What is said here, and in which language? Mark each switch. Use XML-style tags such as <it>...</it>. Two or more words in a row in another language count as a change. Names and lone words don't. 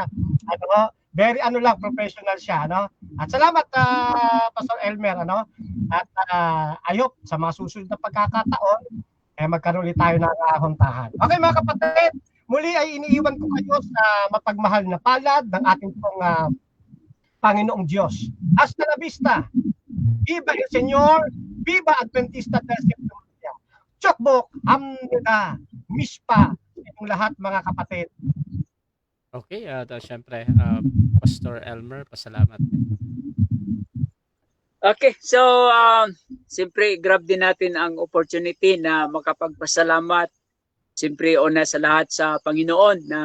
<tl>Very professional siya, At salamat Pastor Elmer, At</tl> <en>I hope</en> <tl>sa mga susunod na pagkakataon magkaroon ulit tayo ng hontahan. Okay mga kapatid, muli ay iniiwan ko kayo sa mapagmahal na palad ng ating pong Panginoong Diyos.</tl> <es>Hasta la vista. Viva el Señor, viva Adventista del Séptimo Día.</es> <ko>Chokbok, amnida, mispa,</ko> <tl>itong lahat mga kapatid. Okay, syempre, Pastor Elmer, pasalamat. Okay, so siyempre grab din natin ang opportunity na makapagpasalamat siyempre una sa lahat sa Panginoon na</tl>